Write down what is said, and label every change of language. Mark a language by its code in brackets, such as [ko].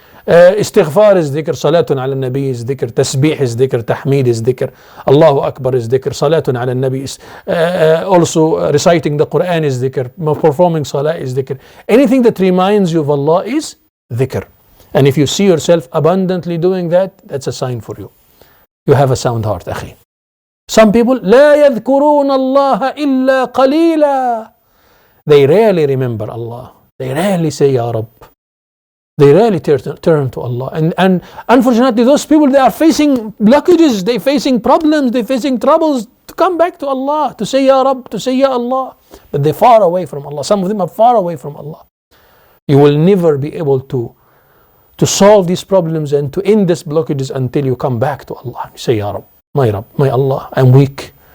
[en] Istighfar is dhikr, salatun ala nabi is dhikr, tasbih is dhikr, tahmid is dhikr, Allahu Akbar is dhikr, salatun ala nabi is also reciting the Quran is dhikr, performing salah is dhikr. Anything that reminds you of Allah is dhikr. And if you see yourself abundantly doing that, that's a sign for you. You have a sound heart, akhi. Some people, [ar] لا يذكرون الله إلا قليلا. [en] They rarely remember Allah. They rarely say Ya Rabb. They rarely turn to Allah. And unfortunately, those people, they are facing blockages, they're facing problems, they're facing troubles to come back to Allah, to say Ya Rabb, to say Ya Allah. But they're far away from Allah. Some of them are far away from Allah. You will never be able to solve these problems and to end these blockages until you come back to Allah. You say Ya Rabb, my Allah, I'm weak.